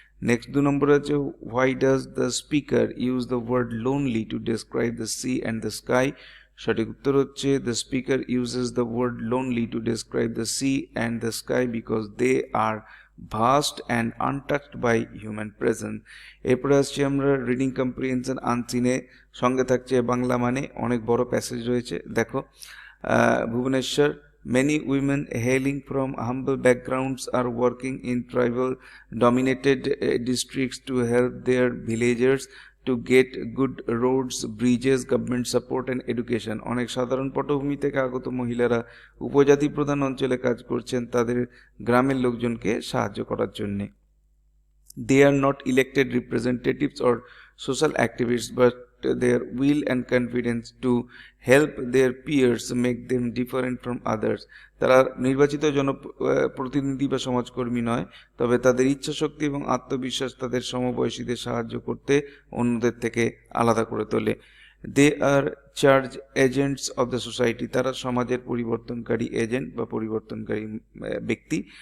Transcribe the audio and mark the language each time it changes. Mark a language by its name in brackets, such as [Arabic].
[Bangla] Next 2 নম্বর আছে [English] why does the speaker use the word lonely to describe the sea and the sky, [Bangla] সঠিক উত্তর হচ্ছে [English] The speaker uses the word lonely to describe the sea and the sky because they are vast and untouched by human presence. [Bangla] এরপরে আসছি আমরা reading comprehension আনসিনে, সঙ্গে থাকছে বাংলা মানে, অনেক বড় প্যাসেজ রয়েছে। দেখো [English] Bhubaneswar, many women hailing from humble backgrounds are working in tribal dominated districts to help their villagers to get good roads, bridges, government support and education. [Bangla] অনেক সাধারণ পটভূমি থেকে আগত মহিলারা উপজাতি প্রধান অঞ্চলে কাজ করছেন তাদের গ্রামের লোকজনকে সাহায্য করার জন্য। [English] They are not elected representatives or social activists, but their will and confidence to help their peers make them different from others. [Bangla] তারা নির্বাচিত জনপ্রতিনিধি বা সমাজকর্মী নয়, তবে তাদের ইচ্ছাশক্তি এবং আত্মবিশ্বাস তাদের সমবয়সীদের সাহায্য করতে অন্যদের থেকে আলাদা করে তোলে। [English] they are charge agents of the society, [Bangla] তারা সমাজের পরিবর্তনকারী এজেন্ট বা পরিবর্তনকারী ব্যক্তি।